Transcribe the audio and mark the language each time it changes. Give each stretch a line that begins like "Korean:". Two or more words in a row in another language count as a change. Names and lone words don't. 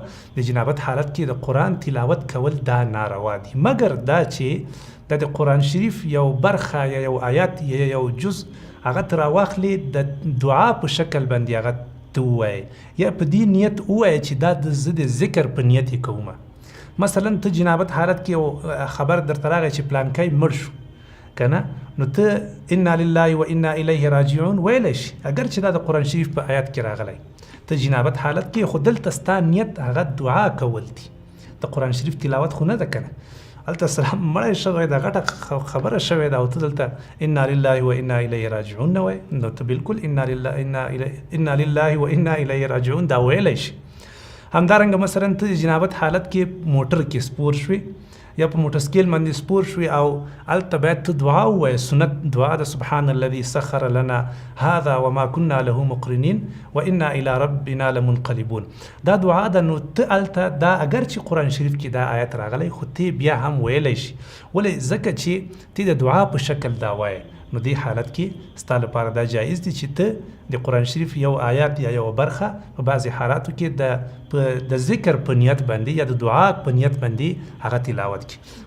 Pashto: د جنابت حالت کې د قرآن تلاوت کول دا ناروا دي، مګر دا چې د قرآن شریف یو برخه یا یو آیات یا یو جز هغه ته راواخلې، د دعا په شکل باندې هغه ته ووایې، یا په دې نیت ووایې چې دا زه د ذکر په نیت یې کومه. مثلا ته جنابت حالت کې یو خبر درته راغی چې پلانکی مړ شو، که نه، نو ته
Arabic: انا لله و انا الیه راجعون
Pashto: ویلی شي، اگر چې دا د قرآن شریف په آیات کې راغلی. ته جنابت حالت کې خو دلته ستا نیت هغه دعا کول دي، د قرآن شریف تلاوت خو نه ده که نه. هلته سلام مړی شوی ده، غټه خبره شوې ده، او ته دلته
Arabic: انا لله و انا الیه راجعون
Pashto: نه وایې، نو ته بالکل
Arabic: انا لله و انا الیه راجعون
Pashto: دا ویلی شي. همدارنګه مثلا ته د جنابت حالت کې موټر کې سپور شوې، یا په موټر سکیل باندې سپور شوې، او هلته باید ته دعا ووایې، سنت دعا ده،
Arabic: سبحان الذي سخر لنا هذا وما كنا له مقرنين وانا الى ربنا لمنقلبون.
Pashto: دا دعا ده. نو ته هلته دا اگر چې قرآن شریف کې دا آیت راغلی، خو ته بیا هم ویلی شي. ولې؟ ځکه چې ته د دعا په شکل دا وایې. نو دې حالت کې ستا لپاره دا جایز دي چې ته د قرآن شریف یو آیات یا یو برخه په بعضې حالاتو کې د ذکر په نیت باندې یا د دعا په نیت باندې هغه تلاوت کړي.